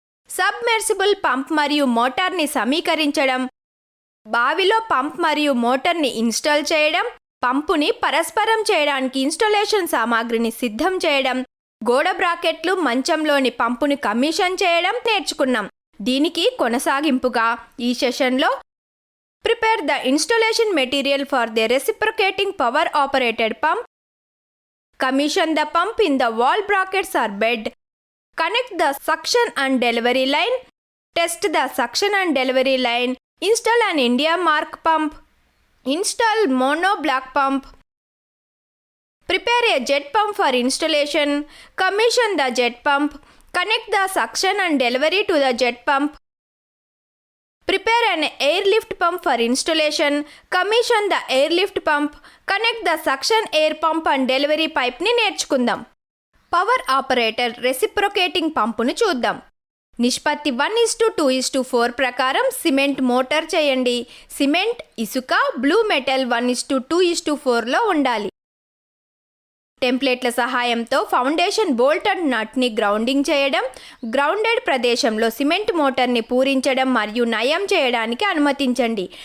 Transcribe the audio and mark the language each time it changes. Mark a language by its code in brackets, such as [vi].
[te] Submersible pump మరియు మోటార్ని సమీకరించడం, బావిలో pump మరియు మోటార్ని ఇన్స్టాల్ చేయడం, పంపుని పరస్పరం చేయడానికి ఇన్స్టాలేషన్ సామాగ్రిని సిద్ధం చేయడం, గోడ బ్రాకెట్లు, మంచంలోని పంపుని కమిషన్ చేయడం నేర్చుకున్నాం. దీనికి కొనసాగింపుగా ఈ సెషన్లో [en] Prepare the installation material for the reciprocating power operated pump. Commission the pump in the wall brackets or bed. Connect the suction and delivery line. Test the suction and delivery line. Install an India Mark pump. Install mono block pump. Prepare a jet pump for installation. Commission the jet pump. Connect the suction and delivery to the jet pump. Prepare an airlift pump for installation. Commission the airlift pump. Connect the suction air pump and delivery pipe [te] ని నేర్చుకుందాం. Power operator reciprocating పంపును చూద్దాం. నిష్పత్తి 1:2:4 ప్రకారం cement motor చేయండి. Cement, ఇసుక, blue metal 1:2:4లో ఉండాలి. టెంప్లెట్ల సహాయంతో ఫౌండేషన్ బోల్ట్ అండ్ నట్ని గ్రౌండింగ్ చేయడం, గ్రౌండెడ్ ప్రదేశంలో సిమెంట్ మోటార్ని పూరించడం మరియు నయం చేయడానికి అనుమతించండి.